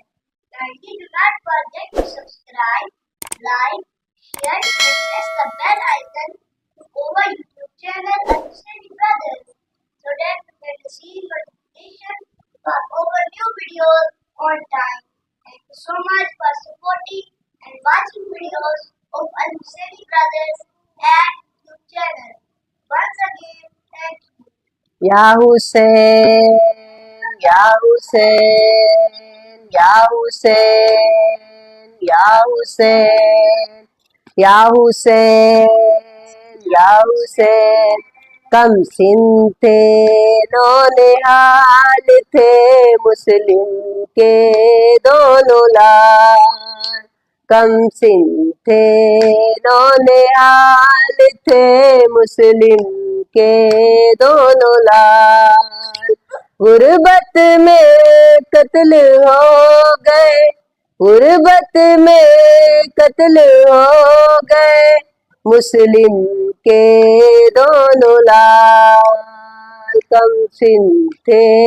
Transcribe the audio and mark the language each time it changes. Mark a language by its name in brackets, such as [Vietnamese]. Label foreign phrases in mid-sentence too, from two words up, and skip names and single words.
[English] Kindly do not forget to subscribe, like, share and press the bell icon to our YouTube channel Al-Husseini Brothers so that you can receive notification for our new videos on time. Thank you so much for supporting and watching videos of Al-Husseini Brothers at YouTube channel. Once again, thank you. [Arabic] يا حسين، يا حسين، يا حسين، يا حسين، يا حسين، يا حسين, [Urdu] کم سن تھے نونہال تھے مسلم کے دونوں لال، کم سن تھے نونہال تھے مسلم کے دونوں لال، غربت میں قتل ہو گئے، غربت میں قتل ہو گئے مسلم کے دونوں لال، کم سن تھے